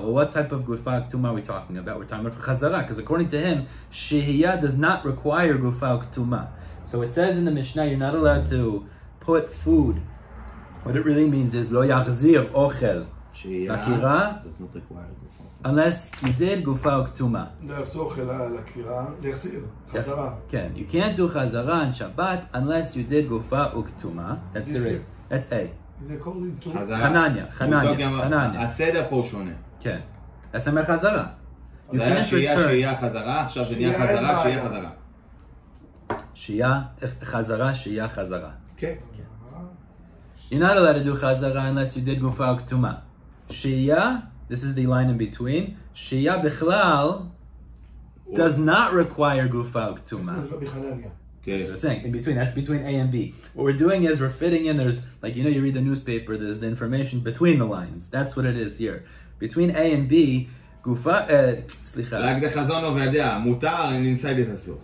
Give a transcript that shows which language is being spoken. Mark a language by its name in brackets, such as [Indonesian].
[English] Well, what type of Gufa Ktuma are we talking about? We're talking about Chazara, because according to him, Shehiyah does not require Gufa Ktuma. So it says in the Mishnah, you're not allowed to put food. What it really means is, Lo Yachzir Ochel Lakira, does not require Gufa. unless you did Gufa Ktuma. [Hebrew] להחזור לקרירה, להחזיר, חזרה. [English] Ken, you can't do Chazara on Shabbat unless you did Gufa Uktuma. That's the real. That's A. They're calling to... Hananya. [Hebrew] הסדר פה שונה. כן. [English] that's [Hebrew] אומר חזרה. זה היה שהייה חזרה, עכשיו זה נהיה חזרה, שהייה חזרה. שהייה חזרה. כן. [English] You're not allowed to do chazara unless you did gufa uktuma. Shia, this is the line in between. Shia bichlal does not require gufa uktuma. Okay. So we're saying in between, that's between A and B. What we're doing is we're fitting in, there's, like, you know, you read the newspaper, there's the information between the lines. That's what it is here. Between A and B, gufa, [Hebrew] סליחה. רק דחזון עובדיה, מותר, [English] inside it [Hebrew] אסור.